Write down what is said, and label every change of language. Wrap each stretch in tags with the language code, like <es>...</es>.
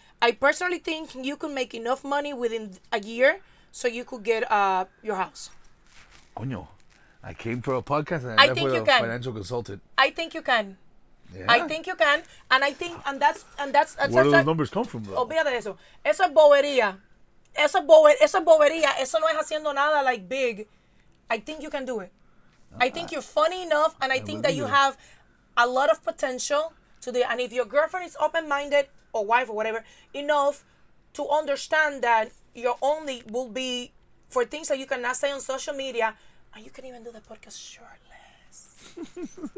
<en>I personally think you can make enough money within a year so you could get your house.</en> <es>Coño,</es> <en>I came for a podcast and I left with a financial consultant. I think you can. Yeah. I think you can, and I think, and that's Where do those numbers come from, though?</en> <es>olvídate de eso. Eso es bobería. Eso es bobería. Eso no es haciendo nada</es> <en>like big. I think you can do it. I think you're funny enough, and I think that you have a lot of potential to do it. And if your girlfriend is open-minded, or wife, or whatever, enough to understand that your only will be for things that you cannot say on social media, and you can even do the podcast shirtless.</en>